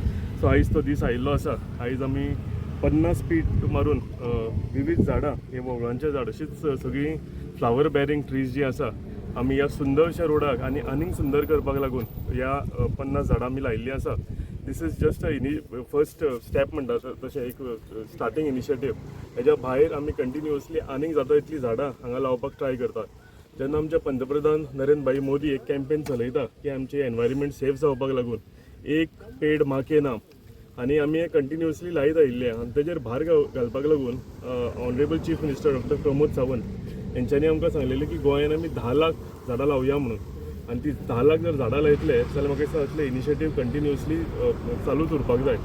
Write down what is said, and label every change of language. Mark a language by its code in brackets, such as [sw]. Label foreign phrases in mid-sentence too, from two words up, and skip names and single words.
[kok] सो आयज तो दीस आयिल्लो आसा. आयज आमी 50 फीट मारून विविध झाडां हे वोवळांचे झाड अशीच सगळीं [en] flower bearing trees [kok] जी आसा आमी ह्या सुंदरशा रोडाक आनीक सुंदर करपाक लागून ह्या 50 झाडां आमी लायिल्लीं आसा. [en] this is just first step [kok] म्हणटा तशें एक [en] starting initiative. [kok] हेज्या भायर आमी कंटिन्युअसली आनीक जाता इतलीं झाडां हांगा लावपाक ट्राय करतात. जेन्ना आमचे पंतप्रधान नरेंद्र भाई मोदी एक कॅम्पेन चलयता की आमचे एनवायरमेंट सेफ जावपाक लागून एक पेड माँ के नाम, आनी आमी हे कंटिन्युअसली लायत आयिल्ले आनी तेजेर भार घालपाक लागून [en] honorable chief minister [kok] डॉक्टर प्रमोद सावंत यांच्यानी आमकां सांगलेलें की गोंयांत आमी 10 लाख झाडां लावया म्हणून. आनी ती 10 लाख जर झाडां लायतले जाल्यार म्हाका दिसता असले [en] initiative continuously [kok] चालूच उरपाक जाय.